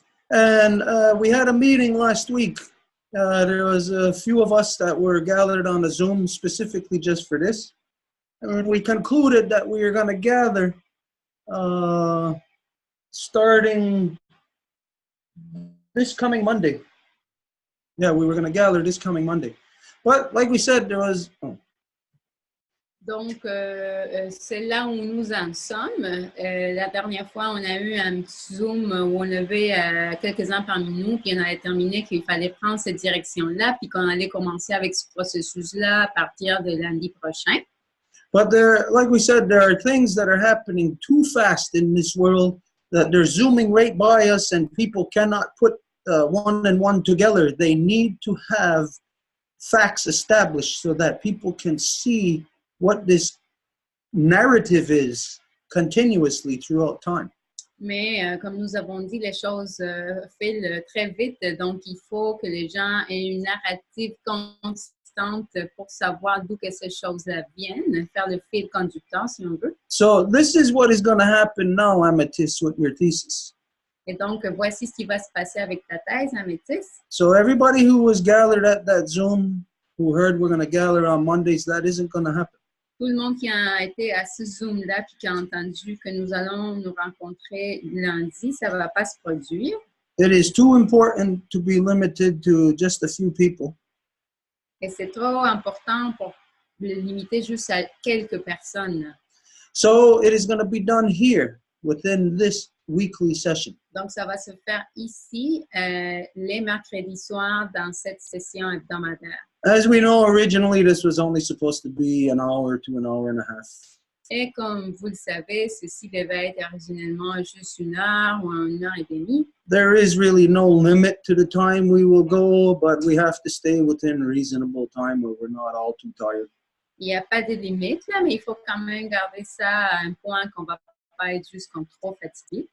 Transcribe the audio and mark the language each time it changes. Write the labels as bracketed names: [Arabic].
[English] And we had a meeting last week. There was a few of us that were gathered on a Zoom specifically just for this. And we concluded that we were going to gather starting this coming Monday. Yeah, we were going to gather this coming Monday. But like we said, there was... Oh. [French] Donc, c'est là où nous en sommes. La dernière fois, on a eu un petit Zoom où on avait quelques-uns parmi nous, puis on avait terminé qu'il fallait prendre cette direction-là, puis qu'on allait commencer avec ce processus-là à partir de lundi prochain. [English] But there, like we said, there are things that are happening too fast in this world that they're zooming right by us and people cannot put one and one together. They need to have facts established so that people can see what this narrative is continuously throughout time. [French] Mais comme nous avons dit, les choses filent très vite, donc il faut que les gens aient une narrative constante pour savoir d'où que ces choses-là viennent, faire le fil conducteur si on veut. [English] So this is what is going to happen now, Amethyst, with your thesis. [French] Et donc, voici ce qui va se passer avec ta thèse, Améthyste. [English] So everybody who was gathered at that Zoom, who heard we're going to gather on Mondays, that isn't going to happen. [French] Tout le monde qui a été à ce Zoom-là puis qui a entendu que nous allons nous rencontrer lundi, ça ne va pas se produire. [English] It is too important to be limited to just a few people. [French] Et c'est trop important pour le limiter juste à quelques personnes. [English] So it is going to be done here within this weekly session. [French] Donc, ça va se faire ici, les mercredis soirs, dans cette session hebdomadaire. [English] As we know, originally this was only supposed to be an hour to an hour and a half. [French] Et comme vous le savez, ceci devait être originellement juste 1 heure ou 1 heure et demie. [English] There is really no limit to the time we will go, but we have to stay within reasonable time where we're not all too tired. [French] Il n'y a pas de limite, là, mais il faut quand même garder ça à un point qu'on ne va pas être juste comme trop fatigué.